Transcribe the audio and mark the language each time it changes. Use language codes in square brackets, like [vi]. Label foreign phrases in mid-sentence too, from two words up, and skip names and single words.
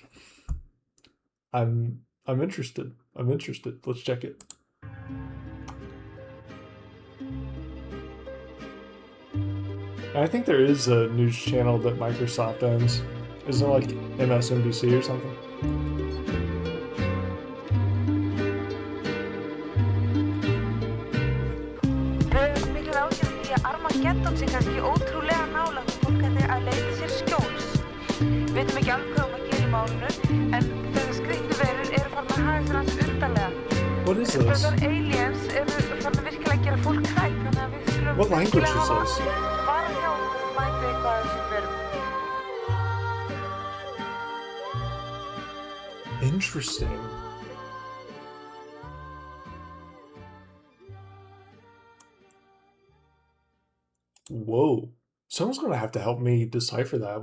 [en] I'm interested. I'm interested. Let's check it. I think there is a news channel that Microsoft owns. Isn't it like MSNBC or something? [is] Við höfum miklar áhyggjur af því að Armageddon sé kannski ótrúlega nálægt og fólk ætti að leita sér skjóls. Við veitum ekki alveg hvað að gera í málinu, en þessar skrýtnu verur eru farin að haga sér hans undarlega. [en] What is this? [is] Þessar aliens eru farin að virkilega gera fólk hrætt, þannig að við skulum [en] What language is this? [is] bara hjá okkur og mæta eitthvað af þessum verum. [en] Interesting. Whoa. Someone's going to have to help me decipher that.